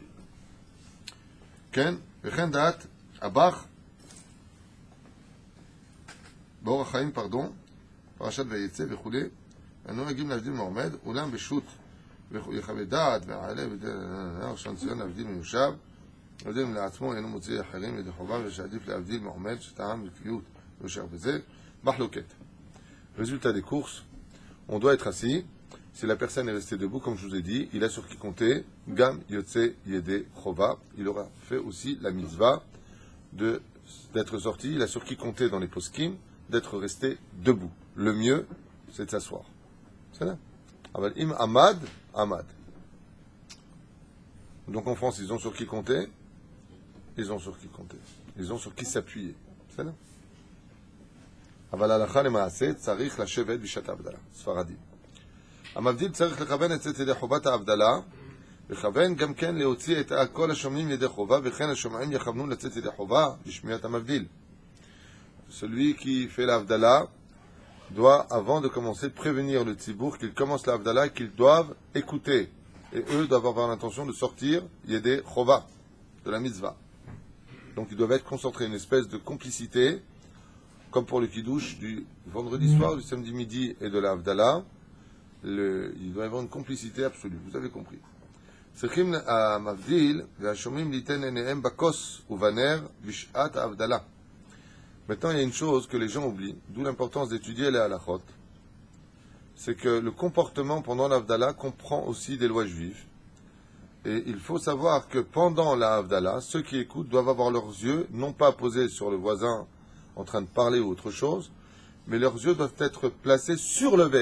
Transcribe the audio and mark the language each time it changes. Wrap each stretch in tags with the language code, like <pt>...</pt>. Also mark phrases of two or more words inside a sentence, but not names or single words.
<he>Ken, Vechendat, Abach, Baor HaChaim, pardon, פרשת ויצא, וכולי, הנוהגים להבדיל מעומד, אולם בשו"ת ויחווה דעת והעלה ראשון ציון להבדיל מיושב, להבדיל לעצמו אינו מוציא אחרים ידי חובה ושעדיף להבדיל מעומד שטעם וקביעות ויושר בזה, מחלוקת.</he> <fr>Résultat des courses, on doit être assis. Si la personne est restée debout, comme je vous ai dit, il a sur qui compter,</fr> <he>גם יוצא ידי חובה,</he> <fr>il aura fait aussi la mitzvah d'être sorti, il a sur qui compter dans les poskim, d'être resté debout. Le mieux, c'est de s'asseoir. C'est là.</fr> <he>אם עמד, עמד.</he> <fr>Donc en France, ils ont sur qui compter, ils ont sur qui compter, ils ont sur qui s'appuyer. C'est là.</fr> <he>אבל ההלכה למעשה צריך לשבת בשעת ההבדלה, ספרדי. המבדיל צריך לכוון את ידי חובת ההבדלה, לכוון גם כן להוציא את כל השומעים ידי חובה, וכן השומעים יכוונו לצאת ידי חובה לשמיעת המבדיל.</he> <fr>Celui qui fait l'Havdalah doit, avant de commencer, prévenir le tzibour qu'il commence l'Havdalah et qu'ils doivent écouter. Et eux doivent avoir l'intention de sortir</fr> <he>ידי חובה,</he> <fr>de la mitzvah. Donc ils doivent être concentrés, une espèce de complicité, comme pour le kiddush du vendredi soir, du samedi midi et de la Havdalah. Il doit y avoir une complicité absolue, vous avez compris.</fr> <he>צריכים המבדיל והשומעים ליתן עיניהם בכוס ובנר בשעת ההבדלה.</he> <fr>Maintenant, il y a une chose que les gens oublient, d'où l'importance d'étudier les halachot, c'est que le comportement pendant l'Havdalah comprend aussi des lois juives. Et il faut savoir que pendant la Havdalah, ceux qui écoutent doivent avoir leurs yeux, non pas posés sur le voisin en train de parler ou autre chose, mais leurs yeux doivent être placés sur le verre.</fr>